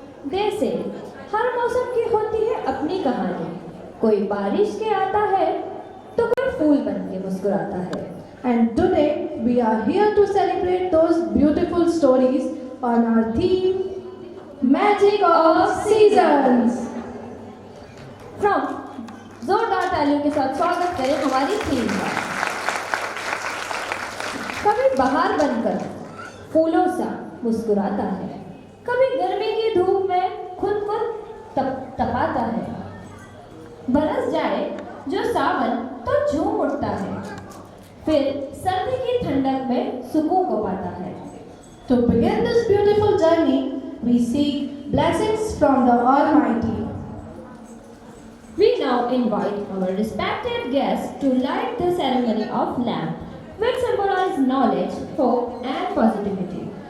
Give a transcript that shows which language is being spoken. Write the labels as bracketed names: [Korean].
[Hindi] जैसे हर मौसम की होती है अपनी कहानी, कोई बारिश के आता है तो कोई फूल बन के मुस्कुराता है। [English] And today we are here to celebrate those beautiful stories on our theme, Magic of Seasons. [Hindi] From जोरदार तालियों के साथ स्वागत करें हमारी थीम का। कभी बहार बनकर फूलों सा मुस्कुराता है, कभी गर्मी की धूप में खुद को तपाता है। बरस जाए जो सावन तो झूम उठता है, फिर सर्दी की ठंडक में सुकून को पाता है। [English] To begin this beautiful journey, we seek blessings from the Almighty. We now invite our respected guests to light the ceremony of lamp, which symbolize knowledge, hope, and positivity.